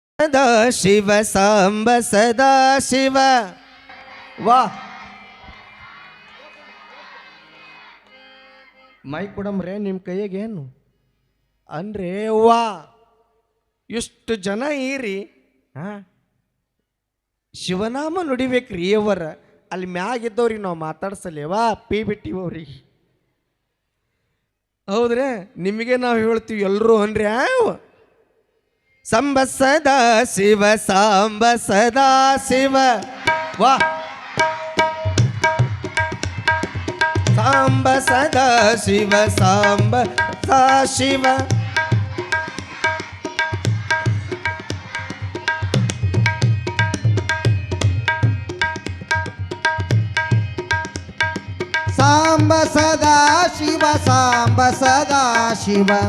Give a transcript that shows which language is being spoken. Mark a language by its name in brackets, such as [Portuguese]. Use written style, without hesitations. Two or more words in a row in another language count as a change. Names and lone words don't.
[Kannada] ಸದಾ ಶಿವ ಸಾಂಬ ಸದಾ ಶಿವ. ವಾ ಮೈ ಕೊಡಮ್ರೆ ನಿಮ್ಮ ಕೈಯಾಗೇನು ಅಂದ್ರೆ ವಾ ಇಷ್ಟು ಜನ ಈರಿ ಶಿವನಾಮ ನುಡಿಬೇಕ್ರಿ ಅವರ ಅಲ್ಲಿ ಮ್ಯಾಗಿದ್ದವ್ರಿಗೆ ನಾವು ಮಾತಾಡ್ಸಲೇವಾ ಪಿ ಬಿಟ್ಟಿವ್ರಿ. ಹೌದ್ರೆ ನಿಮಗೆ ನಾವು ಹೇಳ್ತೀವಿ ಎಲ್ಲರೂ ಅನ್ರಿ ಸಂಬ ಸದಾ ಶಿವ ಸಾಂಬ ಸದಾ ಶಿವ. ವಾ ಸಾಂಬ ಸದಾ ಶಿವ ಸಾಂಬ ಸದಾ ಶಿವ. ಸಾಂಬ ಸದಾ ಶಿವ ಸಾಂಬ ಸದಾ ಶಿವ.